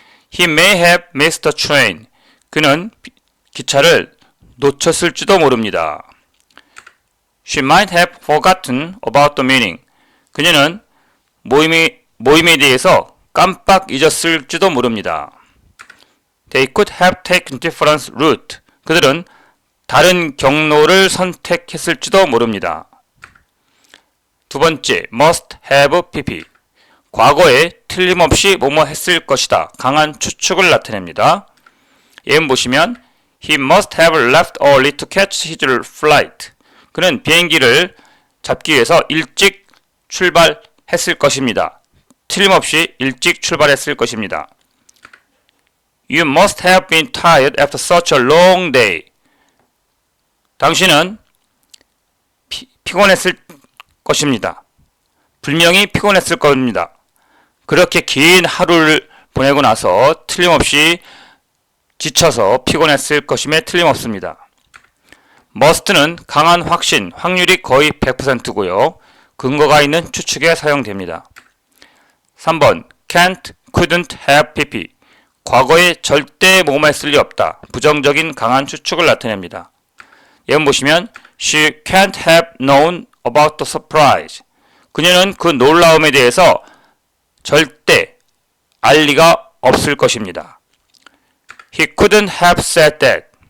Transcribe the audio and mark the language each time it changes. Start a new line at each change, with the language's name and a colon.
English: He may have missed the train.
Korean: 그는 기차를 놓쳤을지도 모릅니다.
English: She might have forgotten about the meeting.
Korean: 그녀는 모임에 대해서 깜빡 잊었을지도 모릅니다.
English: They could have taken different route.
Korean: 그들은 다른 경로를 선택했을지도 모릅니다. 두 번째, must have pp. 과거에 틀림없이 뭐뭐 했을 것이다. 강한 추측을 나타냅니다. 예문 보시면
English: He must have left early to catch his flight.
Korean: 그는 비행기를 잡기 위해서 일찍 출발했을 것입니다. 틀림없이 일찍 출발했을 것입니다.
English: You must have been tired after such a long day.
Korean: 당신은 피곤했을 것입니다. 분명히 피곤했을 겁니다. 그렇게 긴 하루를 보내고 나서 틀림없이 지쳐서 피곤했을 것임에 틀림없습니다. must는 강한 확신, 확률이 거의 100%고요. 근거가 있는 추측에 사용됩니다. 3번 can't, couldn't have pp. 과거에 절대 뭐뭐 했을 리 없다. 부정적인 강한 추측을 나타냅니다. 예문 보시면
English: She can't have known about the surprise.
Korean: 그녀는 그 놀라움에 대해서 절대 알 리가 없을 것입니다.
English: He couldn't have said that.